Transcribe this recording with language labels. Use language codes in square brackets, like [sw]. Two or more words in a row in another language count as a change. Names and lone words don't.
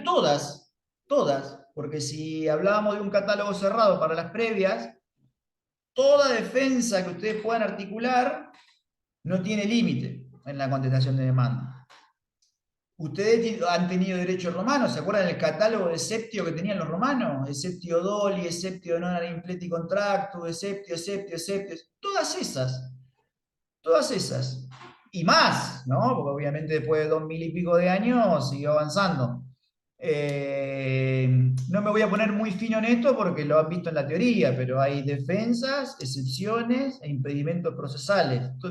[es] Todas, todas, porque si hablábamos de un catálogo cerrado para las previas, toda defensa que ustedes puedan articular no tiene límite en la contestación de demanda. Ustedes han tenido derecho romano, ¿se acuerdan del catálogo de septio que tenían los romanos? [la] Exceptio doli, exceptio non impleti contractu, exceptio, exceptio, exceptio, [es] todas esas. Todas esas. Y más, ¿no? Porque obviamente después de 2000 y pico de años siguió avanzando. No me voy a poner muy fino en esto porque lo han visto en la teoría, pero hay defensas, excepciones e impedimentos procesales.